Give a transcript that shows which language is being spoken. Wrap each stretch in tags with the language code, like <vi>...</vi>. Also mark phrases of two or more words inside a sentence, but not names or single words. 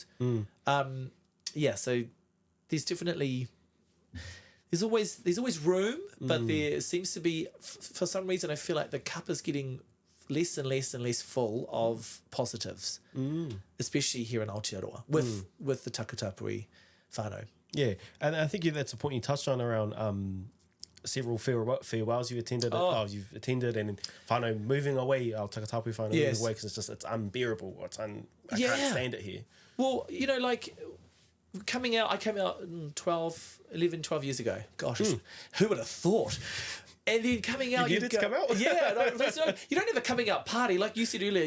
<en>Yeah, so there's definitely... There's always room, but there seems to be, for some reason, I feel like the cup is getting less and less and less full of positives, especially here in Aotearoa with the</en> <mi>takatāpui whānau.</mi> <en>Yeah, and I think that's a point you touched on around several farewells you've attended. You've attended, and whānau moving away, our</en> <mi>takatāpui whānau</mi> <en>moving away because it's unbearable. I can't stand it here. Well, like... I came out 12 years ago. Gosh, who would have thought? And then coming out, you come out? Yeah, you don't have a coming out party like you said earlier.</en>